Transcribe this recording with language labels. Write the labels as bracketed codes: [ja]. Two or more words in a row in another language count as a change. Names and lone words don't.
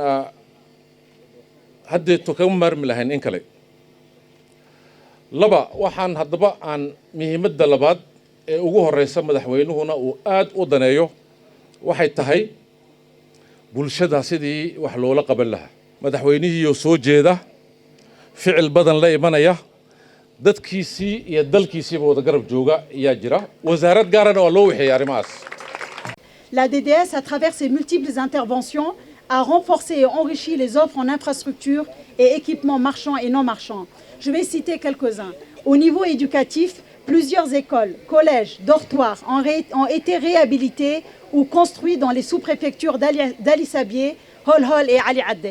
[so] haddeeto kaga maarmi lahayn in kale laba waxaan haddaba aan muhiimadda labaad ee ugu horreysa madaxweynuhuna uu aad u daneeyo waxay tahay bulshada sidii wax loola qaban lahaa madaxweynihiiyoo soo jeeda ficil badan la imanaya dadkiisii iyo dalkiisiiba wada garab jooga ayaa jira wasaarad gaarana waa loo wixeeyay arrimahaas. [fr] La DDS, à travers ses multiples interventions, a renforcé et enrichi les offres en infrastructures et équipements marchands et non marchands. Je vais citer quelques-uns. Au niveau éducatif, plusieurs écoles, collèges, dortoirs ont été réhabilités ou construits dans les sous-préfectures d'Ali Sabir, Holhol et Ali Addeh.